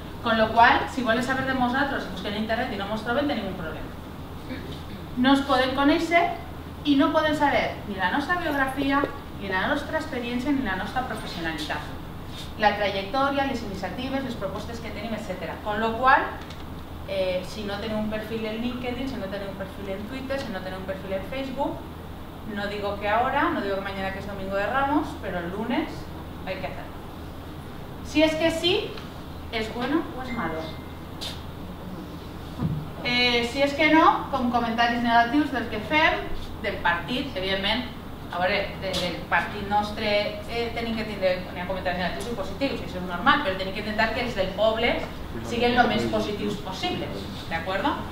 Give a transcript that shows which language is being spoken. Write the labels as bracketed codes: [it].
[es] Con lo [ca] qual, si volen saber de nosaltres, si busquen a internet i no ens troben, tenim un problema. No ens poden conèixer i no poden saber ni la nostra biografia, ni la nostra experiència, ni la nostra professionalitat. La trajectòria, les iniciatives, les propostes que tenim, etc. [es] Con lo [ca] qual, si no tenim un perfil en LinkedIn, si no tenim un perfil en Twitter, si no tenim un perfil en Facebook, [es] no digo que ahora, no digo que mañana que es Domingo de Ramos, pero el lunes hay que hacerlo. Si es que sí, ¿es bueno o es malo? [ca] Si és que no, com comentaris negatius del que fem, del partit, evidentment, a veure, del partit nostre tenim que tindre comentaris negatius i positius, i això és normal, però tenim que intentar que els del poble siguin el més positius possibles, d'acord?